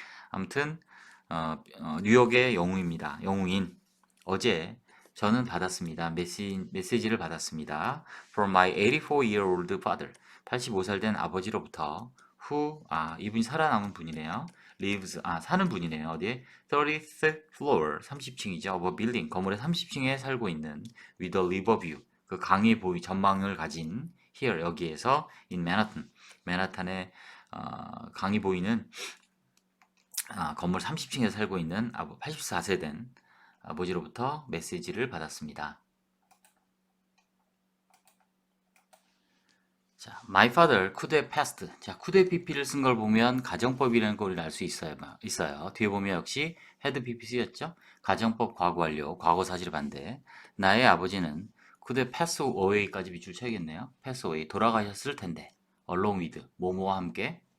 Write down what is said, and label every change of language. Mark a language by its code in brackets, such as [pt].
[ko] 아무튼, 뉴욕의 영웅입니다. 영웅인. 어제 저는 받았습니다. 메시지를 받았습니다. [en] From my 84-year-old father. [ko] 85살 된 아버지로부터 이분이 살아남은 분이네요. 사는 분이네요. 어디에? [en] 30th floor, 30층이죠. [ko] of a building, 건물의 30층에 살고 있는 with a river view, 그 강의 전망을 가진 here, 여기에서 in Manhattan, 맨하탄에 강이 보이는 건물 30층에 살고 있는 84세 된 아버지로부터 메시지를 받았습니다. [en] 자, my father could have passed. [ko] 자, could have pp를 쓴 걸 보면 가정법이라는 걸 알 수 있어요. 뒤에 보면 역시 had pp 쓰였죠. 가정법 과거 완료, 과거 사실 반대. 나의 아버지는 could have passed away 까지 밑줄 쳐야겠네요. pass away, 돌아가셨을 텐데. along with, 뭐뭐와 함께.